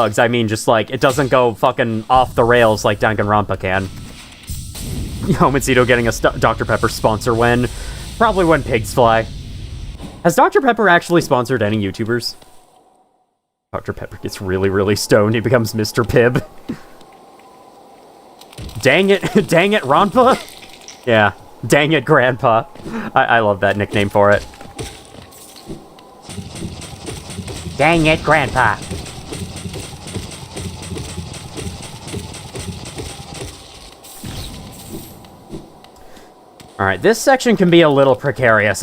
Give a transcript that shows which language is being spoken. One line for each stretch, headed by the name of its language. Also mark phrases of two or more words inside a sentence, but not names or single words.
English: I mean, just like, it doesn't go fucking off the rails like Danganronpa can. Homicito getting a Dr. Pepper sponsor win. Probably when pigs fly. Has Dr. Pepper actually sponsored any YouTubers? Dr. Pepper gets really, really stoned. He becomes Mr. Pibb. Dang it, dang it, Ronpa? Yeah, dang it, Grandpa. I love that nickname for it. Dang it, Grandpa. Alright, this section can be a little precarious.